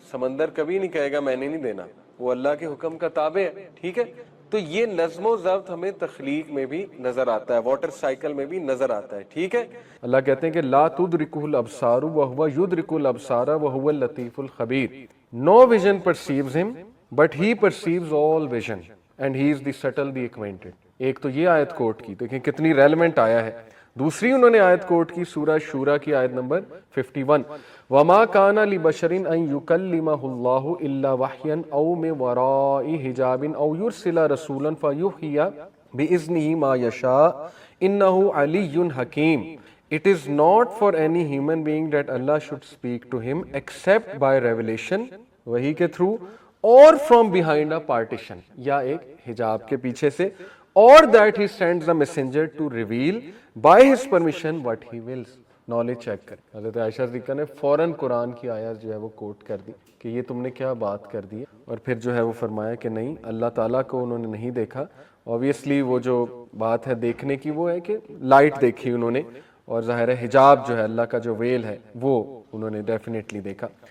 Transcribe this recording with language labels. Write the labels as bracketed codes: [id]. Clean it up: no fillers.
[ur] سمندر کبھی نہیں کہے گا میں نے نہیں دینا, وہ اللہ کے حکم کا تابع ہے. ٹھیک ہے, تو یہ نظم و ضبط ہمیں تخلیق میں بھی نظر آتا ہے, واٹر سائیکل میں بھی نظر آتا ہے. ٹھیک ہے, اللہ کہتے ہیں کہ [ar] لا تدرکہ الابصار وہو یدرک الابصار وہو اللطیف الخبیر. [en] No vision perceives him, but he perceives all vision, and he is the subtle, the acquainted. [ur] ایک تو یہ آیت کوٹ کی, دیکھیں کتنی ریلیونٹ آیا ہے. دوسری انہوں نے آیت کوٹ کی سورہ شورا کی آیت نمبر 51, [ar] وَمَا كَانَ لِبَشَرٍ أَن يُكَلِّمَهُ اللَّهُ إِلَّا وَحْيًا أَوْ مِن وَرَاءِ حِجَابٍ أَوْ يُرْسِلَ رَسُولًا فَيُوحِيَ بِإِذْنِهِ مَا يَشَاءُ إِنَّهُ عَلِيٌّ حَكِيمٌ. [en] It is not for any human being that Allah should speak to him except by revelation, [ur] وحی کے [en] through, or from behind a partition, [ur] یا ایک حجاب کے پیچھے سے, [en] or that he sends a messenger to reveal by his permission what he wills. [ur] Knowledge check کر. حضرت عائشہ صدیقہ نے فوراً قرآن کی آیت جو ہے وہ کوٹ کر دی کہ یہ تم نے کیا بات کر دی, اور پھر جو ہے وہ فرمایا کہ نہیں, اللہ تعالیٰ کو انہوں نے نہیں دیکھا. Obviously وہ جو بات ہے دیکھنے کی وہ ہے کہ لائٹ دیکھی انہوں نے, اور ظاہر ہے حجاب جو ہے اللہ کا جو ویل ہے وہ انہوں نے ڈیفینیٹلی دیکھا.